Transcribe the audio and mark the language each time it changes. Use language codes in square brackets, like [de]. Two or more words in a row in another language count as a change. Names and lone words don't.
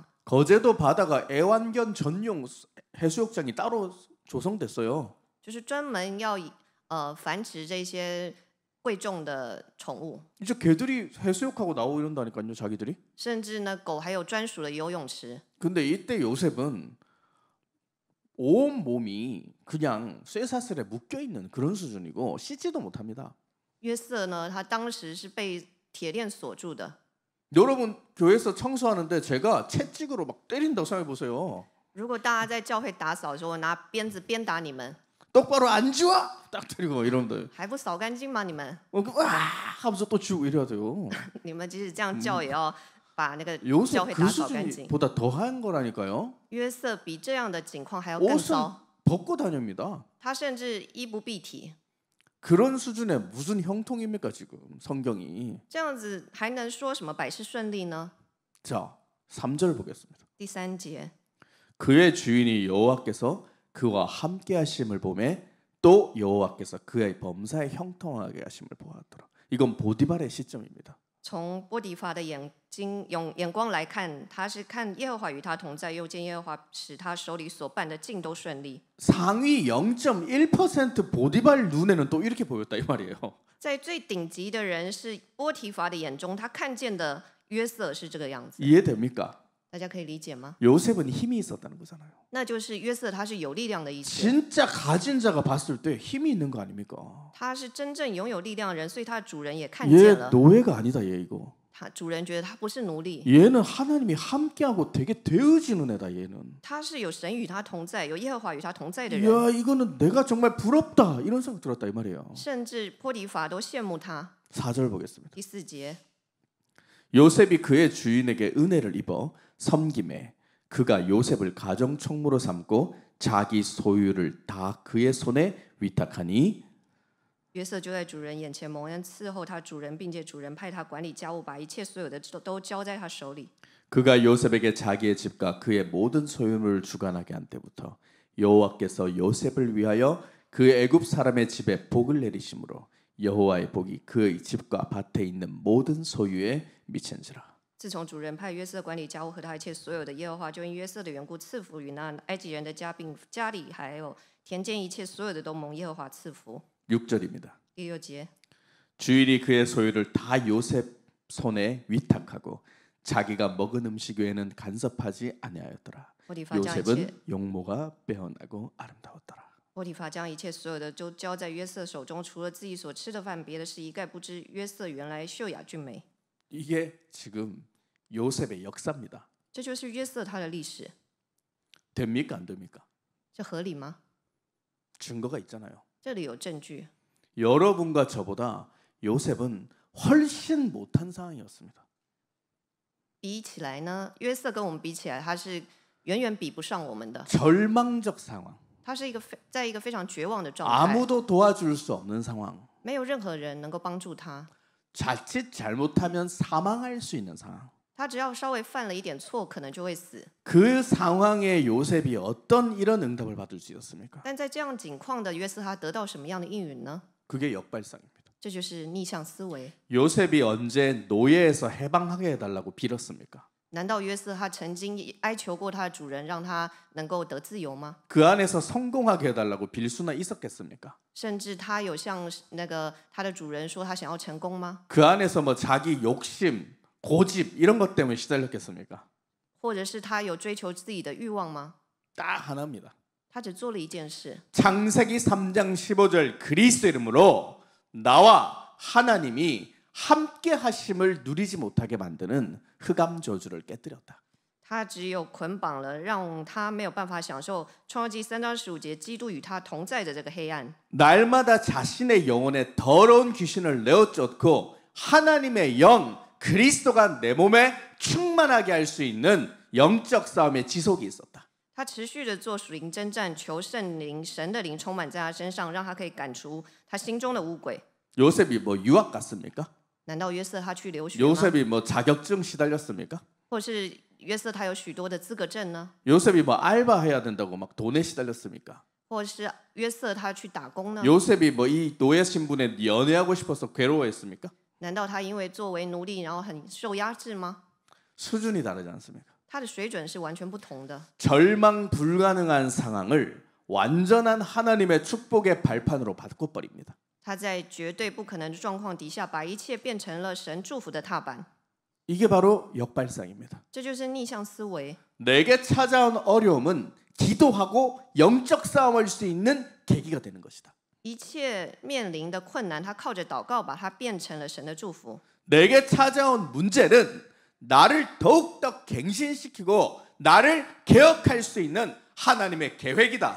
[ko] 거제도 바다가 애완견 전용 해수욕장이 따로 조성됐어요. [zh] 就是专门要繁殖这些贵重的宠物， [ko] 이제 개들이 해수욕하고 나오고 이런다니까요 자기들이. [zh] 甚至呢狗还有专属的游泳池。 [ko] 근데 이때 요셉은 온 몸이 그냥 쇠사슬에 묶여 있는 그런 수준이고 씻지도 못합니다. [zh] 约瑟呢，他当时是被铁链锁住的。 [ko] 여러분 교회에서 청소하는데 제가 채찍으로 막 때린다고 생각해 보세요. [zh] 如果大家在教会打扫的时候拿鞭子鞭打你们， [ko] 똑바로 앉아! 딱 때리고 이러는데 [zh] 还不扫干净吗？你们 [ko] 와 하면서 또 지우고 이래야 돼요. [zh] 你们即使这样叫，也要把那个 요셉 教会 [ko] 그 [zh] 打扫干净。 [ko] 수준보다 더한 거라니까요. [zh] 约瑟比这样的情况还要更 [ko] 옷은 [zh] 糟， [ko] 벗고 다닙니다. [zh] 他甚至衣不蔽体， [ko] 그런 수준의 무슨 형통입니까 지금 성경이. [zh] 这样子还能说什么百事顺利呢？ [ko] 자 3절 보겠습니다. [zh] 第3节， [ko] 그의 주인이 여호와께서 그와 함께 하심을 보매 또 여호와께서 그의 범사에 형통하게 하심을 보았더라. 이건 보디발의 시점입니다. [zh] 从波迪乏的眼光来看，他是看耶和华与他同在，又见耶和华使他手里所办的尽都顺利。 [ko] 상위 0.1% 보디발 눈에는 또 이렇게 보였다 이 말이에요. [zh] 在最顶级的人是波提乏的眼中，他看见的约瑟是这个样子， [ko] 이해됩니까? [zh] 大家可以理解吗？ [ko] 요셉은 힘이 있었다는 거잖아요. [zh] 那就是约瑟他是有力量的意思， [ko] 진짜 가진 자가 봤을 때 힘이 있는 거 아닙니까? [zh] 他是真正拥有力量的人，所以他的主人也看见 [ko] 얘 [zh] 了。 [ko] 노예가 아니다 얘 이거. [zh] 他主人觉得他不是奴隶， [ko] 얘는 하나님이 함께하고 되게 되어지는 애다 얘는. [zh] 他是有神与他同在，有耶和华与他同在的人， [ko] 야 이거는 내가 정말 부럽다 이런 생각 들었다 이 말이에요. [zh] 甚至波提乏都羡慕他。 [ko] 4절 보겠습니다. [zh] 第4节， [ko] 요셉이 그의 주인에게 은혜를 입어 섬김에 그가 요셉을 가정총무로 삼고 자기 소유를 다 그의 손에 위탁하니 [zh] 约瑟就在主人眼前蒙恩伺候他主人，并且主人派他管理家务，把一切所有的都交在他手里。 [ko] 그가 요셉에게 자기의 집과 그의 모든 소유물을 주관하게 한 때부터 여호와께서 요셉을 위하여 그 애굽 사람의 집에 복을 내리심으로 여호와의 복이 그의 집과 밭에 있는 모든 소유에 미친지라. [zh] 自从主人派约瑟管理家务和他一切所有的，耶和华就因约瑟的缘故赐福于那埃及人的家，并家里还有田间一切所有的都蒙耶和华赐福。 [ko] 6절입니다. [zh] 第6节， [ko] 주인이 그의 소유를 다 요셉 손에 위탁하고 자기가 먹은 음식 외에는 간섭하지 아니하였더라. [zh] 波提乏将一切， [ko] 요셉은 용모가 빼어나고 아름다웠더라. [zh] 波提乏将一切所有的都交在约瑟手中，除了自己所吃的饭，别的事一概不知。约瑟原来秀雅俊美， [ko] 이게 지금 요셉의 역사입니다. [zh] 这就是约瑟他的历史， [ko] 됩니까 안 됩니까? [zh] 这合理吗？ [ko] 증거가 있잖아요. [zh] 这里有证据， [ko] 여러분과 저보다 요셉은 훨씬 못한 상황이었습니다. [zh] 比起来呢，约瑟跟我们比起来，他是远远比不上我们的。 [ko] 절망적 상황. [zh] 他是在一个非常绝望的状态， [ko] 아무도 도와줄 수 없는 상황. [zh] 没有任何人能够帮助他。 [ko] 자칫 잘못하면 사망할 수 있는 상황. [zh] 他只要稍微犯了一点错，可能就会死。 [ko] 그 상황에 요셉이 어떤 이런 응답을 받을 수 있었습니까? [zh] 但在这样境况的约瑟，他得到什么样的应允呢？ [ko] 그게 역발상입니다. [zh] 这就是逆向思维。 [ko] 요셉이 언제 노예에서 해방하게 해달라고 빌었습니까? [zh] 难道约瑟他曾经哀求过他的主人，让他能够得自由吗？ [ko] 그 안에서 성공하게 해달라고 빌 수나 있었겠습니까? [zh] 甚至他有向那个他的主人说他想要成功吗？ [ko] 그 안에서 뭐 자기 욕심, 고집 이런 것 때문에 시달렸겠습니까? [zh] 或者是他有追求自己的欲望吗？ [ko] 딱 하나입니다. [zh] 他只做了一件事。 [ko] 창세기 3장 15절 그리스도 이름으로 나와 하나님이 함께 하심을 누리지 못하게 만드는 흑암 저주를 깨뜨렸다. [zh] 他只有捆绑了，让他没有办法享受创世纪3章15节基督与他同在的这个黑暗。 [ko] 날마다 자신의 영혼에 더러운 귀신을 내어쫓고 하나님의 영 그리스도가 내 몸에 충만하게 할 수 있는 영적 싸움의 지속이 있었다. [zh] 他持续的做属灵征战，求圣灵、神的灵充满在他身上，让他可以赶除他心中的污鬼。 [ko] 요셉이 뭐 유학 갔습니까? [zh] 难道约瑟他去留学吗？ [ko] 요셉이 뭐 자격증 시달렸습니까? [zh] 或是约瑟他有许多的资格证呢？ [ko] 요셉이 뭐 알바해야 된다고 막 돈에 시달렸습니까? [zh] 或是约瑟他去打工呢？ [ko] 요셉이 뭐 이 노예 신분에 연애하고 싶어서 괴로워했습니까? [zh] 难道他因为作为奴隶，然后很受压制吗？ [ko] 수준이 다르지 않습니까? [zh] 他的水准是完全不同的。 [ko] 절망 불가능한 상황을 완전한 하나님의 축복의 발판으로 바꿔버립니다. [zh] 他在绝对不可能的状况底下，把一切变成了神祝福的踏板。 [ko] 이게 바로 역발상입니다. [zh] 这就是逆向思维。 [ko] 내게 찾아온 어려움은 기도하고 영적 싸움을 할 수 있는 계기가 되는 것이다. [zh] 一切面临的困难，他靠着祷告把它变成了神的祝福。 [ko] 내게 찾아온 문제는 나를 더욱더 갱신시키고 나를 개혁할 수 있는 하나님의 계획이다.